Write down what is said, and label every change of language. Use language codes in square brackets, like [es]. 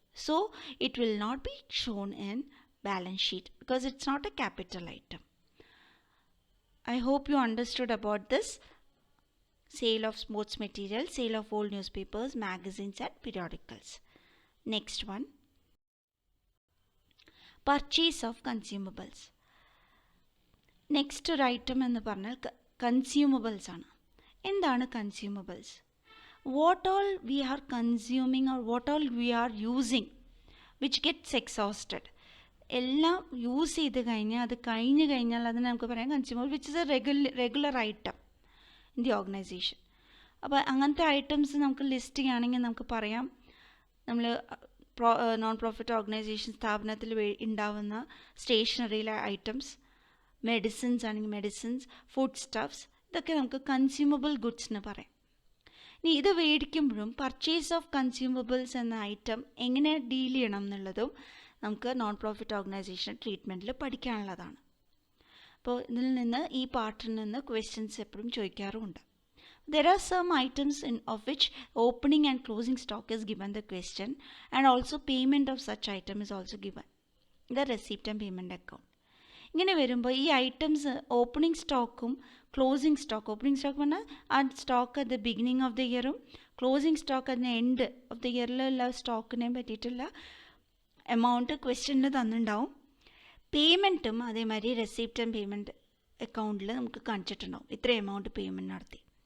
[en] So it will not be shown in balance sheet because it's not a capital item. I hope you understood about this sale of sports material, sale of old newspapers, magazines and periodicals. Next one, purchase of consumables. [ml] Next ഒരു item എന്ന് പറഞ്ഞാൽ consumables ആണ്. എന്താണ് consumables? [en] What all we are consuming or what all we are using which gets exhausted. [ml] എല്ലാം use ചെയ്ത് കഴിഞ്ഞാൽ അത് കഴിഞ്ഞ് കഴിഞ്ഞാൽ അതിന് നമുക്ക് പറയാം consumable [en] Which is a regular item in the organization. [ml] അപ്പോൾ അങ്ങനത്തെ ഐറ്റംസ് നമുക്ക് ലിസ്റ്റ് ചെയ്യുകയാണെങ്കിൽ നമുക്ക് പറയാം നമ്മൾ നോൺ പ്രോഫിറ്റ് ഓർഗനൈസേഷൻ സ്ഥാപനത്തിൽ ഉണ്ടാവുന്ന സ്റ്റേഷനറിയിലെ ഐറ്റംസ്, മെഡിസിൻസ് ആണെങ്കിൽ മെഡിസിൻസ്, ഫുഡ് സ്റ്റഫ്സ്, ഇതൊക്കെ നമുക്ക് കൺസ്യൂമബിൾ ഗുഡ്സ് എന്ന് പറയാം. ഇനി ഇത് മേടിക്കുമ്പോഴും പർച്ചേസ് ഓഫ് കൺസ്യൂമബിൾസ് എന്ന ഐറ്റം എങ്ങനെ ഡീൽ ചെയ്യണം എന്നുള്ളതും നമുക്ക് നോൺ പ്രോഫിറ്റ് ഓർഗനൈസേഷൻ ട്രീറ്റ്മെൻറ്റിൽ പഠിക്കാനുള്ളതാണ്. അപ്പോൾ ഇതിൽ നിന്ന് ഈ പാർട്ടിൽ നിന്ന് ക്വസ്റ്റ്യൻസ് എപ്പോഴും ചോദിക്കാറുമുണ്ട്. [en] There are some items of which opening and closing stock is given the question and also payment of such item is also given the receipt and payment account. [ml] ഇങ്ങനെ വരുമ്പോൾ ഈ items opening സ്റ്റോക്കും closing stock, opening stock പറഞ്ഞാൽ ആ stock at the beginning of the ഇയറും closing stock അതിന് end of the ഇയറിലുള്ള സ്റ്റോക്കിനെ പറ്റിയിട്ടുള്ള amount ക്വസ്റ്റ്യനിൽ തന്നിട്ടുണ്ടാവും. പേയ്മെൻറ്റും അതേമാതിരി റെസിപ്റ്റ് ആൻഡ് പേയ്മെൻറ്റ് അക്കൗണ്ടിൽ നമുക്ക് കാണിച്ചിട്ടുണ്ടാവും ഇത്ര എമൗണ്ട് പേയ്മെൻറ്റ് നടത്തി.